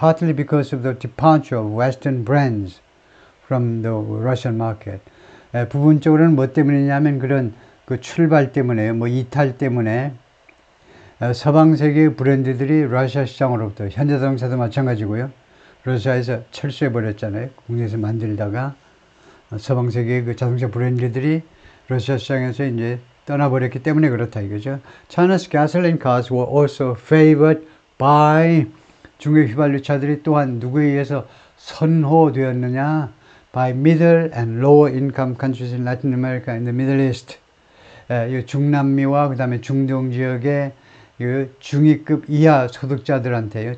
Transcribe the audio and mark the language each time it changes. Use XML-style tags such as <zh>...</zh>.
<en>Partly because of the departure of Western brands from the Russian market.</en> <ko>부분적으로는 뭐 때문이냐면 그런 그 출발 때문에요. 뭐 이탈 때문에 서방 세계의 브랜드들이 러시아 시장으로부터 현대자동차도 마찬가지고요. 러시아에서 철수해 버렸잖아요. 국내에서 만들다가 서방 세계의 그 자동차 브랜드들이 러시아 시장에서 이제 떠나버렸기 때문에 그렇다 이거죠.</ko> <en>China's gasoline cars were also favored by</en> <ko>중국 휘발유 차들이 또한 누구에 의해서 선호되었느냐?</ko> <en>By middle and lower income countries in Latin America and the Middle East.</en> <ko>중남미와 그 다음에 중동 지역의 중위급 이하 소득자들한테요.</ko>